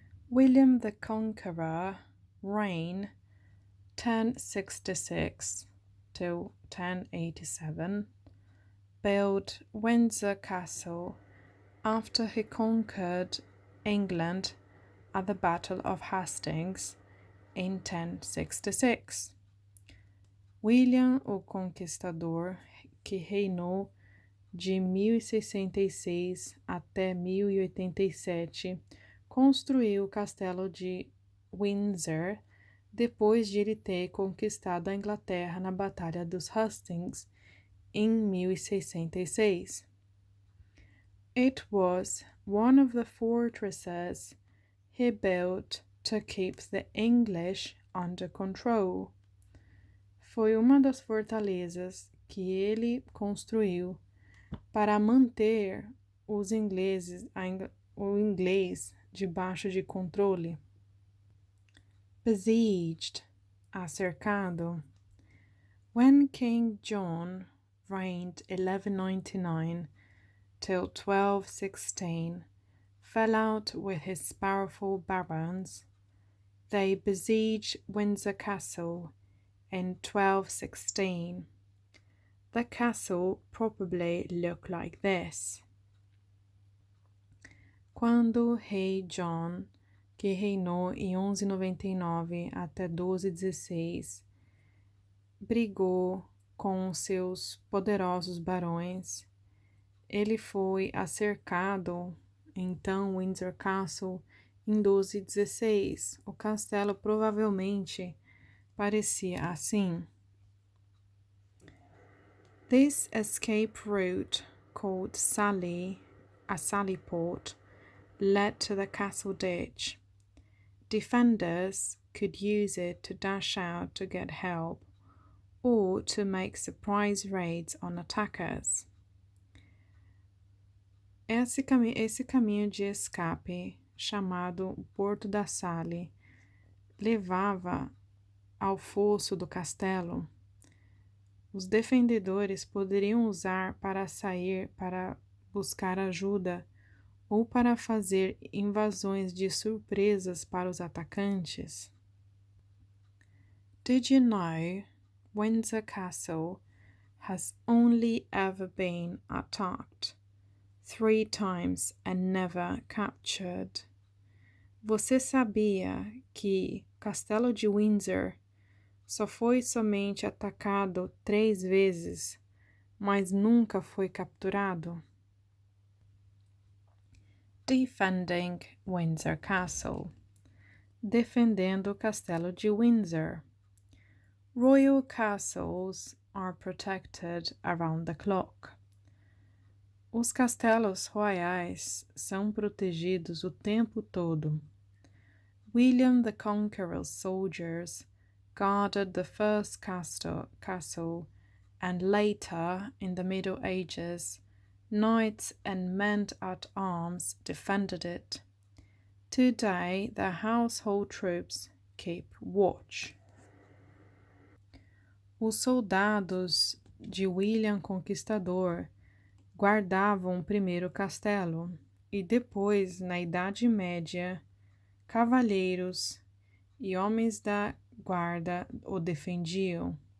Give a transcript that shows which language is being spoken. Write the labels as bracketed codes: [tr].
[en] William the Conqueror, reign 1066 to 1087, built Windsor Castle after he conquered England at the Battle of Hastings in 1066. [pt] William o Conquistador, que reinou de 1066 até 1087, construiu o castelo de Windsor depois de ele ter conquistado a Inglaterra na Batalha dos Hastings em 1066. [en] It was one of the fortresses he built to keep the English under control. [pt] Foi uma das fortalezas que ele construiu para manter os ingleses, o inglês debaixo de controle. [en] Besieged, [pt] acercado. [en] When King John reigned 1199 till 1216, fell out with his powerful barons, they besieged Windsor Castle in 1216. The castle probably looked like this. [pt] Quando rei John, que reinou em 1199 até 1216, brigou com seus poderosos barões, ele foi acercado, então, Windsor Castle em 1216. O castelo provavelmente parecia assim. [en] This escape route, called a sally port, led to the castle ditch. Defenders could use it to dash out to get help or to make surprise raids on attackers. [pt] Esse caminho de escape, chamado Porto da Sally, levava ao fosso do castelo. Os defendedores poderiam usar para sair para buscar ajuda ou para fazer invasões de surpresas para os atacantes. [en] Did you know Windsor Castle has only ever been attacked 3 times and never captured? [pt] Você sabia que Castelo de Windsor só foi somente atacado 3 vezes, mas nunca foi capturado? [en] Defending Windsor Castle. [pt] Defendendo o Castelo de Windsor. [en] Royal castles are protected around the clock. [pt] Os castelos royais são protegidos o tempo todo. [en] William the Conqueror's soldiers guarded the first castle, and later, in the Middle Ages, knights and men-at-arms defended it. Today, the household troops keep watch. [pt] Os soldados de William Conquistador guardavam o primeiro castelo e depois, na Idade Média, cavalheiros e homens da guarda o defendiam.